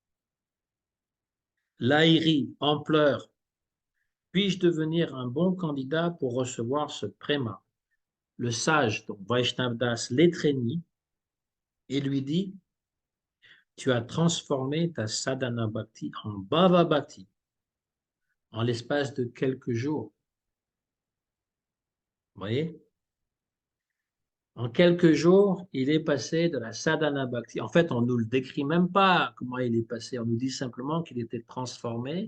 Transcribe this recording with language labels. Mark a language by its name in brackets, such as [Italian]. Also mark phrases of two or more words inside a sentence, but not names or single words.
[French] Lahiri, en pleurs. Puis-je devenir un bon candidat pour recevoir ce prema? Le sage, donc Vaishnavdas, l'étreignit et lui dit, tu as transformé ta [Sanskrit] साधन भक्ति [French] en [Sanskrit] भाव भक्ति [French] en l'espace de quelques jours. Vous voyez? En quelques jours, il est passé de la [Sanskrit] साधन भक्ति. [French] En fait, on ne nous le décrit même pas comment il est passé. On nous dit simplement qu'il était transformé.